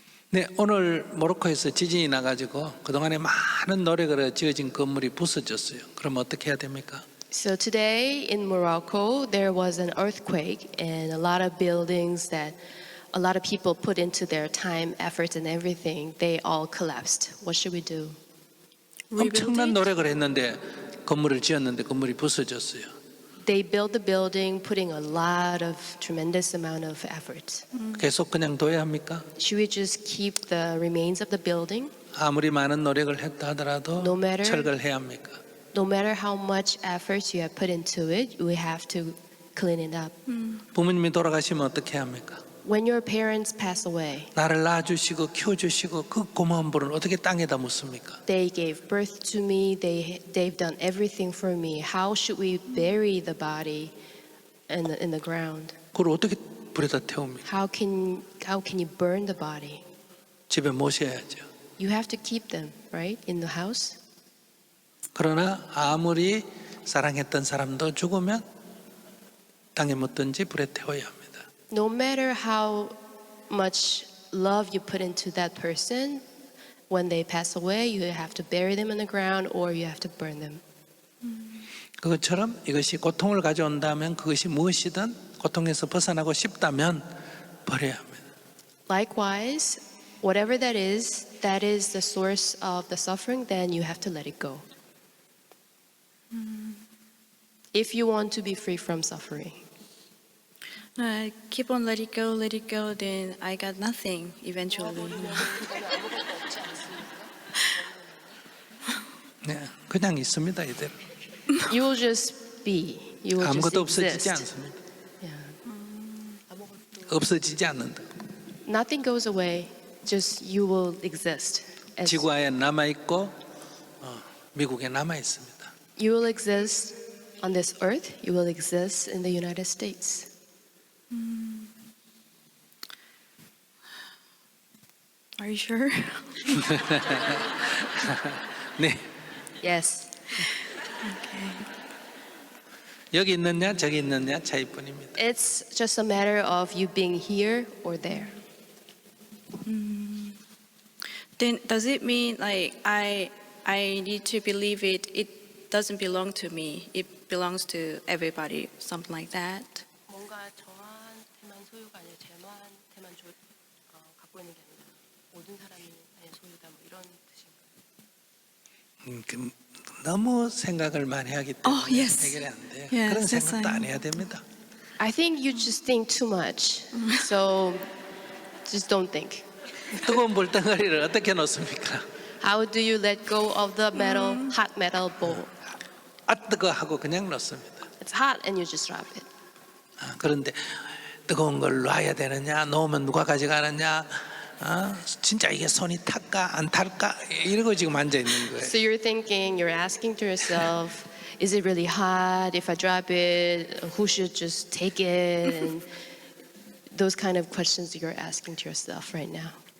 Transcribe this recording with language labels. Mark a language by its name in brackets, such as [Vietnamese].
[Korean] 네, 오늘 모로코에서 지진이 나가지고 그동안에 많은 노력으로 지어진 건물이 부서졌어요. 그럼 어떻게 해야 됩니까? [English] So today in Morocco, there was an earthquake, and a lot of buildings that a lot of people put into their time, efforts, and everything, they all collapsed. What should we do? [Korean] 엄청난 노력을 했는데 건물을 지었는데 건물이 부서졌어요. [English] They built the building, putting a lot of tremendous amount of effort. [Korean] 계속 그냥 둬야 합니까? [English] Should we just keep the remains of the building? [Korean] 아무리 많은 노력을 했다 하더라도 [English] No matter- [Korean] 철거를 해야 합니까? [English] No matter how much effort you have put into it, we have to clean it up. [Korean] 부모님이 돌아가시면 어떻게 해야 합니까? [English] When your parents pass away, [Korean] 나를 낳아주시고 키워주시고 그 고마운 분을 어떻게 땅에다 묻습니까? [English] they gave birth to me, they've done everything for me. How should we bury the body in the ground? [Korean] 그걸 어떻게 불에다 태웁니까? [English] How can you burn the body? [Korean] 집에 모셔야죠. [English] You have to keep them, right, in the house. [Korean] 그러나 아무리 사랑했던 사람도 죽으면 땅에 묻든지 불에 태워야 합니다. [English] No matter how much love you put into that person, when they pass away, you have to bury them in the ground or you have to burn them. [Korean] 그것처럼 이것이 고통을 가져온다면 그것이 무엇이든 고통에서 벗어나고 싶다면 버려야 합니다. [English] Likewise, whatever that is the source of the suffering, then you have to let it go. If you want to be free from suffering. I keep on let it go, then I got nothing eventually. [Korean] 네, 그냥 있습니다 이대로. [English] You will just be. You will just [Korean] 아무것도 없어지지 [English] exist. [Korean] 않습니다. [English] Yeah. [Korean] 없어지지 않는다. [English] Nothing goes away. Just you will exist. As [Korean] 지구에 남아 있고 미국에 남아 있습니다. [English] you will exist on this earth. You will exist in the United States. Are you sure? [Korean] 네, [English] Yes. [Korean] 여기 있느냐 저기 있느냐 차이뿐입니다. [English] It's just a matter of you being here or there. Then does it mean like I need to believe it doesn't belong to me. It belongs to everybody, something like that. [Korean] 뭔가 저한테만 소유가 아니라 쟤한테만 갖고 있는 게 아니라 모든 사람이 소유다 뭐 이런 뜻인가요? 너무 생각을 많이 하기 때문에 [English] Oh, yes. [Korean] 해결이 안 돼요. [English] Yes, [Korean] 그런 [English] that's [Korean] 생각도 안 해야 됩니다. [English] I think you just think too much. So just don't think. [Korean] 뜨거운 불덩어리를 어떻게 놓습니까? [English] How do you let go of the hot metal bowl? [Korean] 아 뜨거 하고 그냥 놓습니다. [English] It's hot and you just drop it. [Korean] 그런데 뜨거운 걸 놔야 되느냐, 놓으면 누가 가져가느냐, 진짜 이게 손이 탈까 안 탈까 이러고 지금 앉아 있는 거예요. [English] So you're thinking, you're asking to yourself, is it really hot? If I drop it, who should just take it? And those kind of questions you're asking to yourself right now.